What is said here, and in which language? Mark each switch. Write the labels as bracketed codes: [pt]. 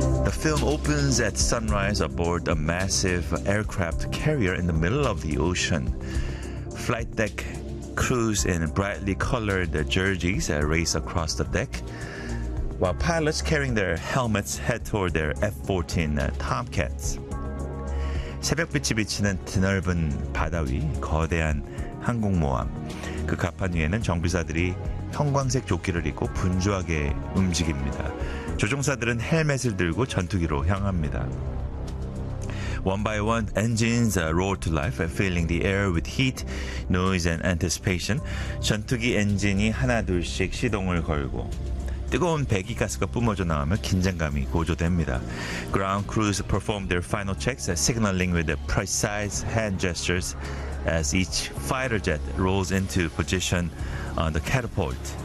[en] film opens at sunrise aboard a massive aircraft carrier in the middle of the ocean. Flight deck crews in brightly colored jerseys race across the deck, while pilots carrying their helmets head toward their F-14 Tomcats. [ko] 새벽빛이 비치는 드넓은 바다 위, 거대한 항공모함. 그 갑판 위에는 정비사들이 형광색 조끼를 입고 분주하게 움직입니다. 조종사들은 헬멧을 들고 전투기로 향합니다. [en] One by one, engines roar to life, filling the air with heat, noise, and anticipation. [ko] 전투기 엔진이 하나 둘씩 시동을 걸고 뜨거운 배기 가스가 뿜어져 나오며 긴장감이 고조됩니다. [en] Ground crews perform their final checks, signaling with precise hand gestures as each fighter jet rolls into position on the catapult.